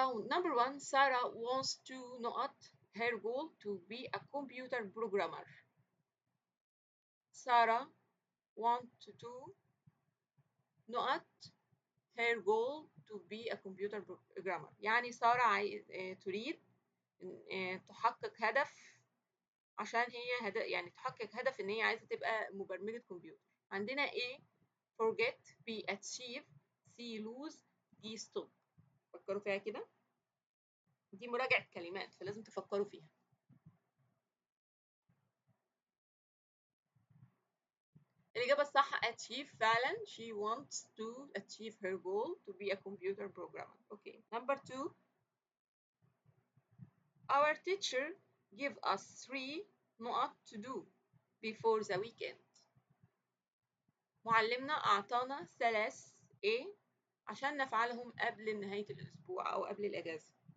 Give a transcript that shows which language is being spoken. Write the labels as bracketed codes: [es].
[en] Number one, Sarah wants to not her goal to be a computer programmer. Sarah wants to not her goal to be a computer programmer. [ar] يعني سارة تريد تحقق هدف عشان هي يعني تحقق هدف ان هي عايزة تبقى مبرمجة كمبيوتر. عندنا A forget, B achieve, C lose, D stop. فكروا فيها كده، دي مراجعة كلمات فلازم تفكروا فيها. الإجابة الصح achieve فعلا. [en] She wants to achieve her goal to be a computer programmer. Okay. Number two, our teacher give us 3 نقط to do before the weekend. [ar] معلمنا أعطانا 3 إيه عشان نفعلهم قبل نهاية الأسبوع أو قبل الأجازة.